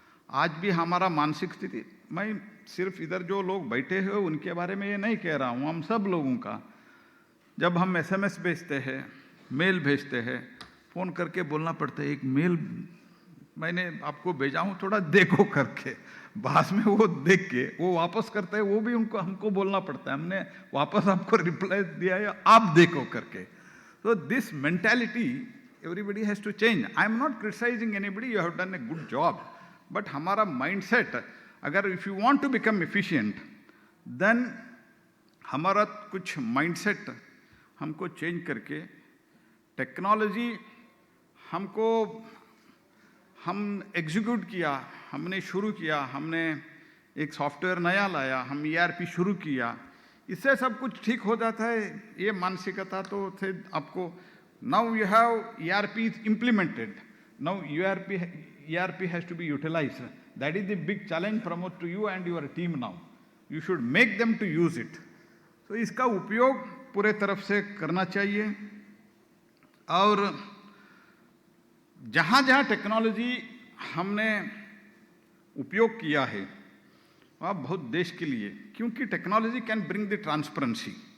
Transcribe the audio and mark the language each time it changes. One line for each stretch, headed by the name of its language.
Hindi: आज भी हमारा मानसिक स्थिति, मैं सिर्फ इधर जो लोग बैठे हैं उनके बारे में ये नहीं कह रहा हूँ, हम सब लोगों का, जब हम SMS भेजते हैं, मेल भेजते हैं, फ़ोन करके बोलना पड़ता है, एक मेल मैंने आपको भेजा हूँ, थोड़ा देखो करके। बाद में वो देख के वो वापस करते हैं, वो भी उनको हमको बोलना पड़ता है, हमने वापस आपको रिप्लाई दिया है, आप देखो करके।
English: तो this mentality everybody has to change. I am not criticizing anybody, you have done a good job.
Hindi: But हमारा mindset, अगर
English: if you want to become efficient, then
Hindi: हमारा कुछ mindset हमको change करके टेक्नोलॉजी हमको, हम एग्जीक्यूट किया, हमने शुरू किया, हमने एक सॉफ्टवेयर नया लाया, हम ERP शुरू किया, इससे सब कुछ ठीक हो जाता है। ये मानसिकता तो थे आपको।
English: Now you have ERP is implemented. Now ERP has to be utilized. That is the big challenge, Pramod, to you and your team now. You should make them to use it.
Hindi: So इसका उपयोग पूरे तरफ से करना चाहिए। और जहाँ जहाँ टेक्नोलॉजी हमने उपयोग किया है वह बहुत देश के लिए, क्योंकि
English: Technology can bring the transparency.